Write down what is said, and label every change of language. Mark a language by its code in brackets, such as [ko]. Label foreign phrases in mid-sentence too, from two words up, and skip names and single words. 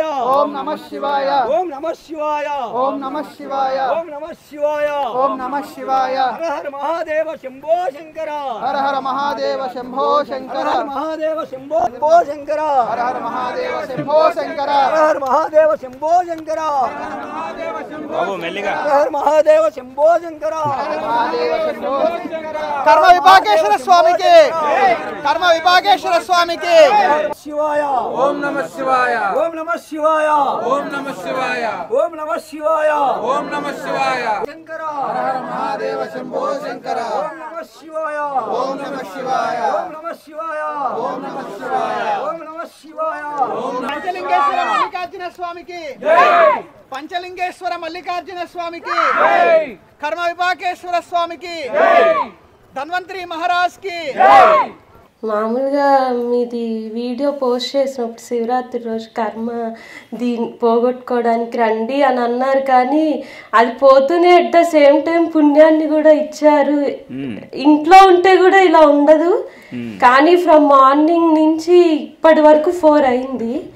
[hi] ओम नमः शिवाय ओम नमः शिवाय ओम नमः शिवाय ओम नमः शिवाय ओम नमः शिवाय हर हर महादेव शंभो शंकर हर हर महादेव शंभो शंकर हर महादेव शंभो शंकर हर हर महादेव शंभो शंकर हर हर महादेव शंभो शंकर [te] బాబు మెల్లిగా [hi] हर महादेव शंभो शंकर हर महादेव शंभो कर्म विभागेश्वर स्वामी के कर्म विभागेश्वर स्वामी के शिवाय ओम नमः शिवाय ओम नमः शिवाय ओम नमः शिवाय ओम नमः शिवाय ओम नमः शिवाय शंकर हर हर महादेव शंभो शंकर ओम नमः शिवाय ओम नमः शिवाय ओम नमः शिवाय ओम नमः शिवाय ओम नमः शिवाय पंचलिंगेश्वर मल्लिकार्जुन स्वामी की जय पंचलिंगेश्वर मल्लिकार्जुन स्वामी की जय कर्म विभागेश्वर स्वामी की जय ధన్వంతరి మహారాజ్ కి [te] మామూలుగా మీది వీడియో పోస్ట్ చేసినప్పుడు శివరాత్రి రోజు కర్మ దీన్ని పోగొట్టుకోవడానికి రండి అని అన్నారు, కానీ అది పోతూనే [en] at the same time [te] పుణ్యాన్ని కూడా ఇచ్చారు. ఇంట్లో ఉంటే కూడా ఇలా ఉండదు, కానీ [en] from morning [te] నుంచి ఇప్పటి వరకు 4 అయింది.